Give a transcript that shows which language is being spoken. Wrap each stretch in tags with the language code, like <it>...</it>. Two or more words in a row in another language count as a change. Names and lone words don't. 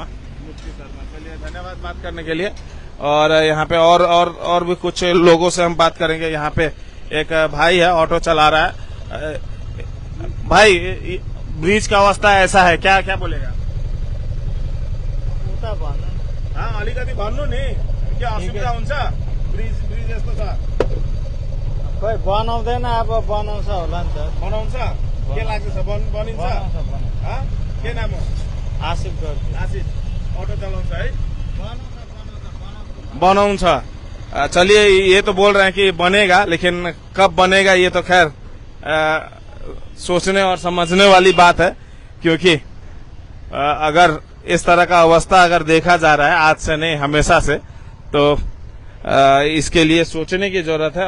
<hi>मुक्ति शर्मा, चलिए धन्यवाद बात करने के लिए। और यहाँ पे और भी कुछ लोगों से हम बात करेंगे। यहाँ पे एक भाई है, ऑटो चला रहा है। भाई, ब्रिज का अवस्था ऐसा है, क्या बोलेगा?</hi> <ne>हाँ, अलीगढ़ भानु नहीं क्या असुविधा हुन्छ? ब्रिज यस्तो छ, खै बनाउँदैन, अब बनाउँछ होला नि त। बनाउँछ? के लाग्छ बनिन्छ? के नाम हो? आशिक गर्छु। आशिष ऑटो चलाउँछ है? बनाउँछ।</ne> <hi>चलिए, ये तो बोल रहे हैं कि बनेगा, लेकिन कब बनेगा ये तो खैर सोचने और समझने वाली बात है। क्योंकि अगर इस तरह का अवस्था अगर देखा जा रहा है आज से नहीं हमेशा से, तो इसके लिए सोचने की जरूरत है।</hi>